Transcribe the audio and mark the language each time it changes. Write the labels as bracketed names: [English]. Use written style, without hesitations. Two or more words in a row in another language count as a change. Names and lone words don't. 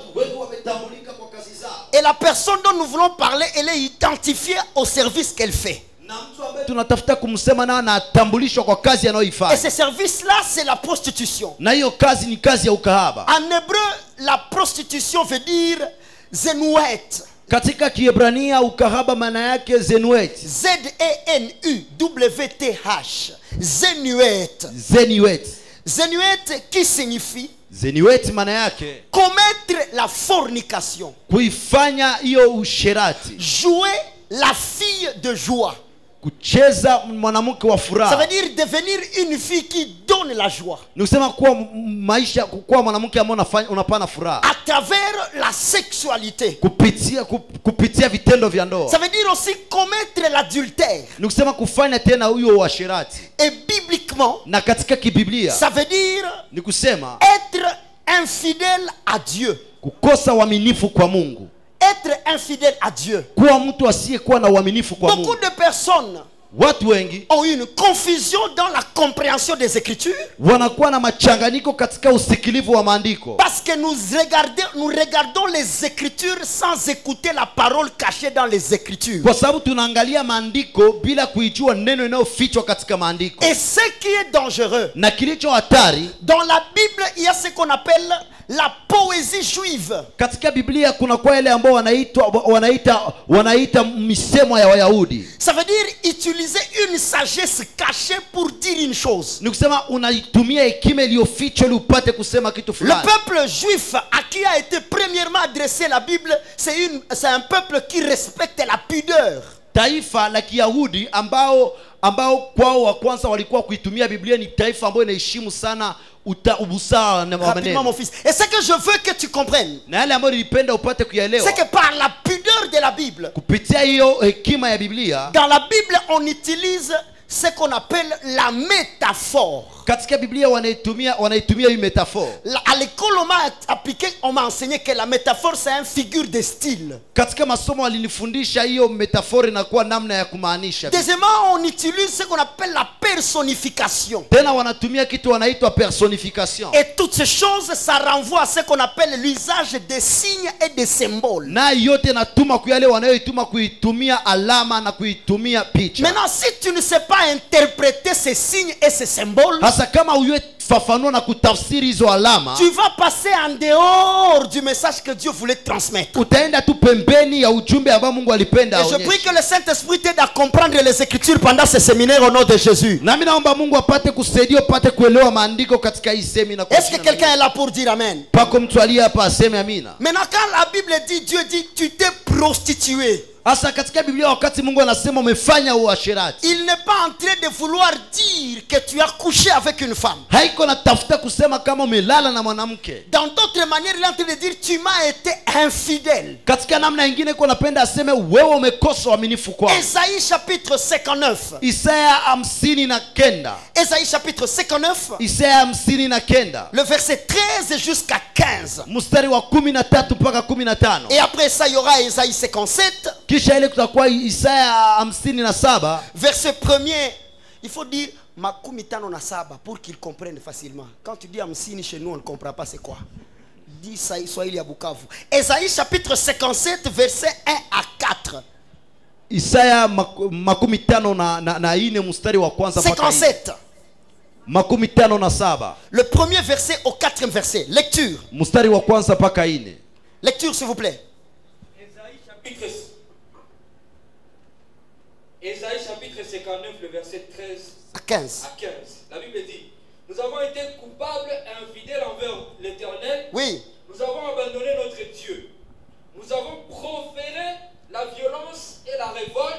[French] Et la personne dont nous voulons parler, elle est identifiée au service qu'elle fait. Et ce service-là, c'est la prostitution. En hébreu, la prostitution veut dire zenouet. [Swahili] Katika Kiebrania ukahaba maana yake zenuet. [French] Z-E-N-U-W-T-H. Zenuet. Zenuet. Zenuet qui signifie [Swahili] Zenuet maana yake [French] commettre la fornication. [Swahili] Kuifanya hiyo usherati. [French] Jouer la fille de joie. [Swahili] Kucheza mwanamke wa furaha. [French] Ça veut dire devenir une fille qui donne la joie. [Swahili] Ni kusema kuwa maisha kuwa mwanamke ambaye unapana furaha. [French] À travers la sexualité. [Swahili] Kupitia vitendo vya ndoa. [French] Ça veut dire aussi commettre l'adultère. [Swahili] Ni kusema kufanya tena huyo uasherati. [French] Et bibliquement, [Swahili] na katika kibiblia, [French] ça veut dire [Swahili] ni kusema [French] être infidèle à Dieu. [Swahili] Kukosa uaminifu kwa Mungu. [French] Être infidèle à Dieu. [Swahili] Kuwa mtu asiyekuwa na uaminifu kwa Mungu. [French] Beaucoup de personnes [Swahili] watu wengi [French] ont une confusion dans la compréhension des Écritures. [Swahili] Wanakuwa na machanganyiko katika usikilivu wa maandiko. [French] Parce que nous regardons les Écritures sans écouter la parole cachée dans les Écritures. [Swahili] Kwa sababu tunaangalia maandiko bila kuijua neno linalofichwa katika maandiko. [French] Et ce qui est dangereux, [Swahili] na kilicho hatari, [French] dans la Bible, il y a ce qu'on appelle la poésie juive. [Swahili] Katika Biblia kuna kwa ile ambao wanaita misemo ya Wayahudi. [French] Ça veut dire utiliser une sagesse cachée pour dire une chose. [Swahili] Ni kusema unaitumia hekima iliyofichwa ili upate kusema kitu fulani. [French] Le peuple juif à qui a été premièrement adressée la Bible, c'est un peuple qui respecte la pudeur. [Swahili] Taifa la Kiyahudi ambao kwao wa kwanza walikuwa kuitumia Biblia ni taifa ambalo inaheshimu sana ubusaa na [French] rapidement mon fils. Et ce que je veux que tu comprennes, [Swahili] na yale ambayo nilipenda upate kuyaelewa, [French] c'est que par la pudeur de la Bible, [Swahili] kupitia hiyo hekima ya Biblia, [French] dans la Bible on utilise ce qu'on appelle la métaphore. [Swahili] Katika Biblia wanaitumia hii métaphore. [French] À l'école on m'a enseigné que la métaphore c'est une figure de style. [Swahili] Katika masomo walinifundisha hiyo métaphore inakuwa namna ya kumaanisha. [French] Deuxièmement, on utilise ce qu'on appelle la personnification. [Swahili] Tena wanatumia kitu wanaitwa personification. [French] Et toutes ces choses ça renvoie à ce qu'on appelle l'usage des signes et des symboles. [Swahili] Na yote natuma kuyale wanayoituma kuitumia alama na kuitumia picha. [French] Maintenant si tu ne sais pas interpréter ces signes et ces symboles, [Swahili] kama fafanua na kutafsiri hizo alama, [French] tu vas passer en dehors du message que Dieu voulait transmettre. [Swahili] Utaenda tu pembeni ya ujumbe ambao Mungu alipenda aonyeshe. [French] Et je prie que le Saint-Esprit t'aide à comprendre les Écritures pendant ce séminaire au nom de Jésus. [Swahili] Na mimi naomba Mungu apate kusaidia upate kuelewa maandiko katika hii semina. [French] Est-ce que quelqu'un est là pour dire amen? [Swahili] Pako mtu aliye hapa aseme amina. [French] Maintenant quand la Bible dit, Dieu dit tu t'es prostitué. [Swahili] Hasa katika Biblia wakati Mungu anasema umefanya uasherati, [French] il n'est pas en train de vouloir dire que tu as couché avec une femme. [Swahili] haiko natafuta kusema kama umelala na mwanamke. [French] Dans d'autres manières, il est en train de dire tu m'as été infidèle. [Swahili] Katika namna nyingine iko napenda aseme wewe umekosa uaminifu kwako. [French] Ésaïe chapitre 59. [Swahili] Isaya 59. [French] Ésaïe chapitre 59. [Swahili] Isaya 59. [French] Le verset 13 jusqu'à 15. [Swahili] Mstari wa 13 mpaka 15. [French] Et après ça, il y aura Ésaïe 57. [Swahili] Kisha ile kutakuwa Isaya 57. [French] Verset 1er. Il faut dire [Swahili] makumi tano na saba [French] pour qu'ils comprennent facilement. Quand tu dis amsini chez nous, on ne comprend pas c'est quoi. Dis ça, Swahili à Bukavu. Ésaïe chapitre 57, verset 1 à 4. [Swahili] Isaya 54 mstari wa kwanza mpaka 57. 57. [French] Le premier verset au quatrième verset. Lecture. [Swahili] Mstari wa kwanza mpaka 4. [French] Lecture s'il vous plaît. Ésaïe chapitre 59, le verset 13 À 15. à 15. La Bible dit: nous avons été coupables et infidèles envers l'Éternel. Oui. Nous avons abandonné notre Dieu. Nous avons proféré la violence et la révolte,